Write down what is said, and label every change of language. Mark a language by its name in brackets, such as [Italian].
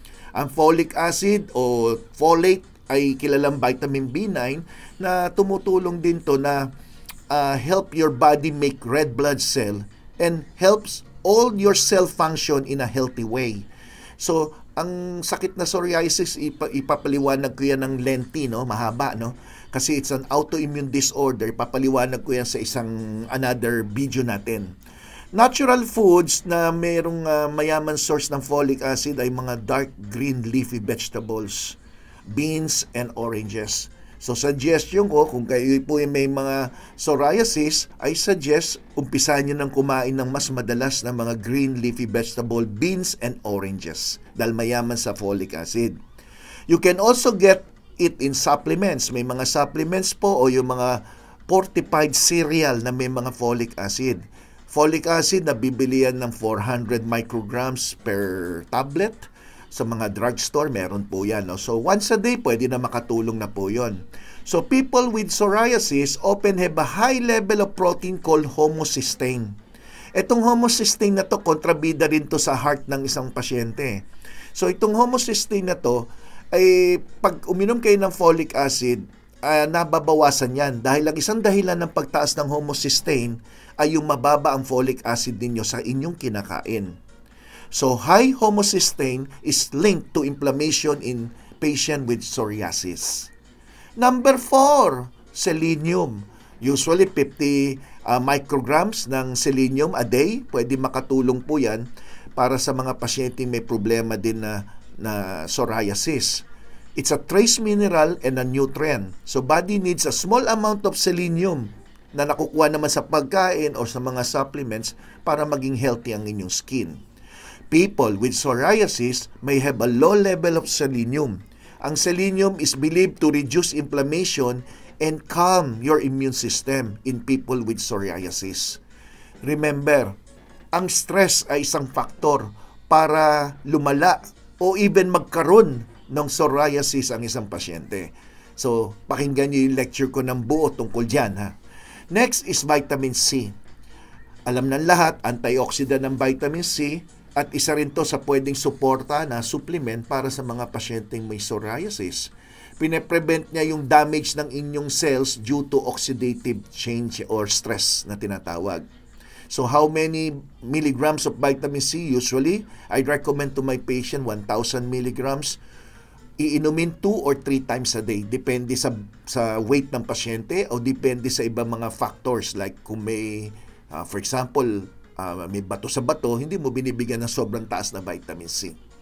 [Filipino] Ang folic acid o folate ay kilalang vitamin B9 na tumutulong din to na [English] help your body make red blood cell and helps all your cell function in a healthy way. [Filipino] So, ang sakit na psoriasis, ipapaliwanag ko yan ng lengthy, no? Mahaba, no? [English] Kasi it's an autoimmune disorder. [Filipino] Ipapaliwanag ko yan sa another video natin. Natural foods na mayroong mayaman source ng folic acid ay mga [English] dark green leafy vegetables, beans, and oranges. [Filipino] So, suggestion ko, kung kayo po may mga psoriasis, [English] I suggest [Filipino] umpisahan nyo ng kumain ng mas madalas na mga green leafy vegetable, beans, and oranges dahil mayaman sa folic acid. [English] You can also get it in supplements. [Filipino] May mga supplements po o yung mga fortified cereal na may mga folic acid. Folic acid, nabibili yan ng 400 micrograms per tablet. Sa mga drugstore, meron po yan. No? So, once a day, pwede na makatulong na po yon. [English] So, people with psoriasis often have a high level of protein called homocysteine. [Filipino] Itong homocysteine na to, kontrabida rin to sa heart ng isang pasyente. So, itong homocysteine na to, ay pag uminom kayo ng folic acid, nababawasan yan. Dahil ang isang dahilan ng pagtaas ng homocysteine ay yung mababa ang folic acid ninyo sa inyong kinakain. [English] So, high homocysteine is linked to inflammation in patient with psoriasis. Number 4, selenium. Usually, 50 micrograms ng selenium a day. [Filipino] Pwede makatulong po yan para sa mga pasyenteng may problema din na psoriasis. [English] It's a trace mineral and a nutrient. So, body needs a small amount of selenium [Filipino] na nakukuha naman sa pagkain o sa mga supplements para maging healthy ang inyong skin. [English] People with psoriasis may have a low level of selenium. Ang selenium is believed to reduce inflammation and calm your immune system in people with psoriasis. [Filipino] Remember, ang stress ay isang faktor para lumala o even magkaroon ng psoriasis ang isang pasyente. So, pakinggan niyo yung lecture ko ng buo tungkol dyan. Ha? [English] Next is vitamin C. [Filipino] Alam ng lahat, antioxidant ng vitamin C at isa rin to sa pwedeng suporta na supplement para sa mga pasyenteng may psoriasis. Pine-prevent niya yung damage ng inyong cells [English] due to oxidative change or stress [Filipino] na tinatawag. [English] So how many milligrams of vitamin C? Usually, I'd recommend to my patient 1,000 milligrams. [Filipino] Iinumin 2 or 3 times a day. Depende sa weight ng pasyente o depende sa ibang mga factors like kung may, for example, may bato sa bato, hindi mo binibigyan ng sobrang taas na vitamin C.